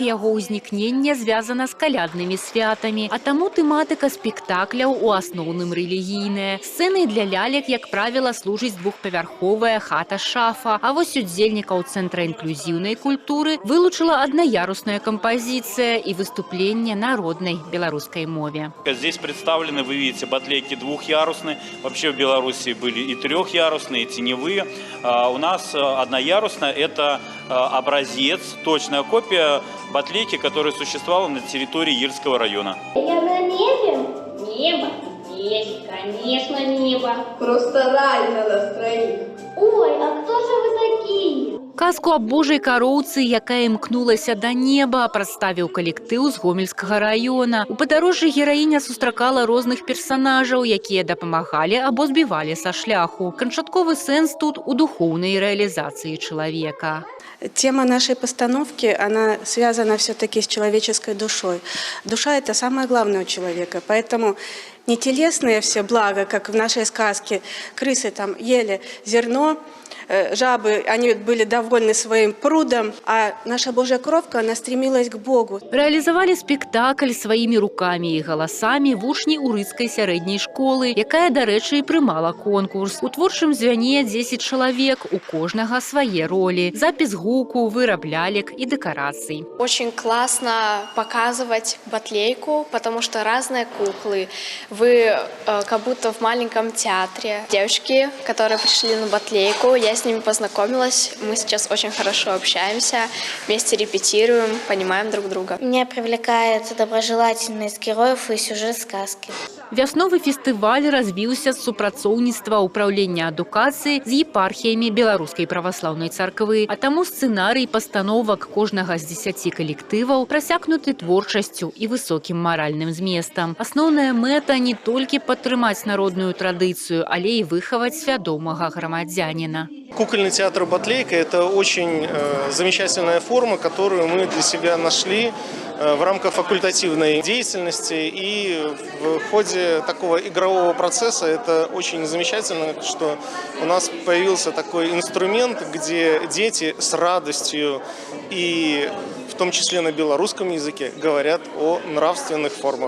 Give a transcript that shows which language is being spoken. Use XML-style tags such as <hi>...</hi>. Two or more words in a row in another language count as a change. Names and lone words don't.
<be>Яго ўзнікненне звязана з каляднымі святамі, а таму тэматыка спектакляў у асноўным рэлігійная. Сцэнай для лялек, як правіла, служыць двухпавярховая хата-шафа. А вось удзельнікаў Цэнтра інклюзіўнай культуры вылучыла аднаярусная кампазіцыя і выступленне на роднай беларускай мове.</be> <ru>Здесь представлены, вы видите, батлейки двухъярусные. Вообще в Беларуси были и трехъярусные, и теневые. У нас одноярусная – это образец, точная копия батлейки, которая существовала на территории Ельского района. Я на небе? Небо? Есть, конечно, небо. Просто рай на нас троих. Ой, а кто же вы такие?</ru> <be>Казку аб Божай кароўцы, якая імкнулася да неба, прадставіў калектыў з Гомельскага раёна. У падарожжы гераіня сустракала розных персанажаў, якія дапамагалі або збівалі са шляху. Канчатковы сэнс тут у духоўнай рэалізацыі чалавека.</be> <ru>Тема нашей постановки, она связана все-таки с человеческой душой. Душа – это самое главное у человека, поэтому не телесные все блага, как в нашей сказке. Крысы там ели зерно, жабы, они были довольны своим прудом, а наша Божья кровка, она стремилась к Богу.</ru> <be>Рэалізавалі спектакль сваімі рукамі і галасамі вучні Урыцкай сярэдняй школы, якая, дарэчы, і прымала конкурс. У творчым звяне 10 чалавек, у кожнага свае ролі. Запіс гуку, выраб лялек і дэкарацый.</be> <ru>Очень классно показывать батлейку, потому что разные куклы. Вы как будто в маленьком театре. Девочки, которые пришли на батлейку, я с ними познакомилась. Мы сейчас очень хорошо общаемся, вместе репетируем, понимаем друг друга. Меня привлекает доброжелательность героев и сюжет сказки.</ru> <be>Вясновы фестываль развіўся з супрацоўніцтва ўпраўлення адукацыі з епархіямі Беларускай праваслаўнай царквы, а таму сцэнарый пастановак кожнага з 10 калектываў прасякнуты творчасцю і высокім маральным зместам. Асноўная мэта не толькі падтрымаць народную традыцыю, але і выхаваць свядомага грамадзяніна.</be> <ru>Кукольный театр «Батлейка» – это очень замечательная форма, которую мы для себя нашли в рамках факультативной деятельности. И в ходе такого игрового процесса это очень замечательно, что у нас появился такой инструмент, где дети с радостью и в том числе на белорусском языке говорят о нравственных формах.</ru>